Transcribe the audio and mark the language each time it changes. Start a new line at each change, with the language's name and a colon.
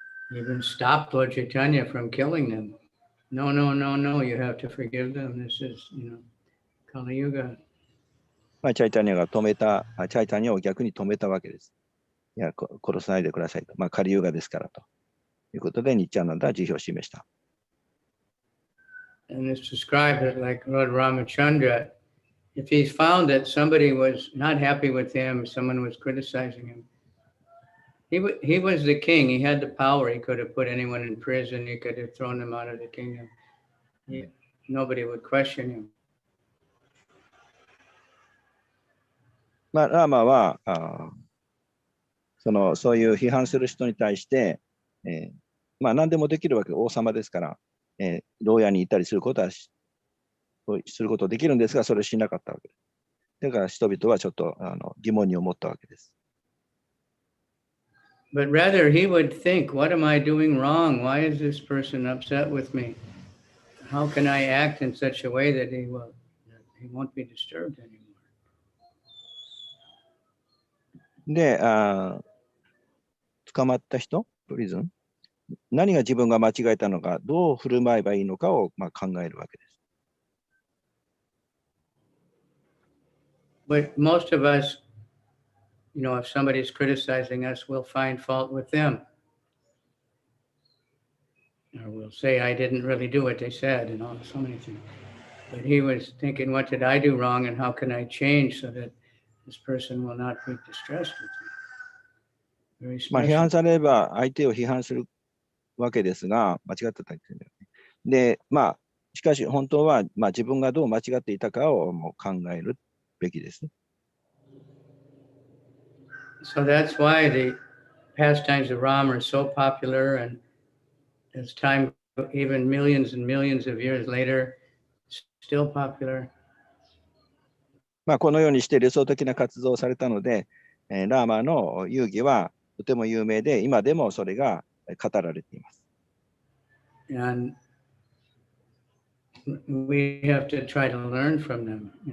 English: He even stopped Lord Chaitanya from killing them. No, no, no, no, you have to forgive them. This is, Kali Yuga.
Japanese: まあ、チャイタニアを逆に止めたわけです。いや、殺さないでくださいと。まあ、カリユガですからということで、ニッチャナンダは慈悲を示した。
English: And it's described that like Lord Ramachandra, if he found that somebody was not happy with him, someone was criticizing him, he was the king. He had the power. He could have put anyone in prison. He could have thrown them out of the kingdom. Nobody would question him.
Japanese: まあ、ラーマはそういう批判する人に対して、まあ、何でもできるわけで王様ですから、牢屋にいたりすることできるんですが、それをしなかったわけです。だから人々はちょっと疑問に思ったわけです。
English: But rather, he would think, what am I doing wrong? Why is this person upset with me? How can I act in such a way that he won't be disturbed anymore?
Japanese: で、捕まった人、プリズン、何が自分が間違えたのか、どう振る舞えばいいのかを、まあ、考えるわけです。
English: But most of us, if somebody's criticizing us, we'll find fault with them. Or we'll say, I didn't really do what they said, so many things. But he was thinking, what did I do wrong and how can I change so that this person will not be distressed with me? Very
Japanese: まあ、批
English: special.
Japanese: 判されれば相手を批判するわけですが、間違ってたんですよね。で、まあ、しかし本当は、まあ、自分がどう間違っていたかをもう考えるべきです。
English: So that's why the pastimes of Ram are so popular, and as time, even millions and millions of years later, still popular.
Japanese: まあ、このようにして理想的な活動をされたので、ラーマの遊戯はとても有名で、今でもそれが語られています。
English: And we have to try to learn from them,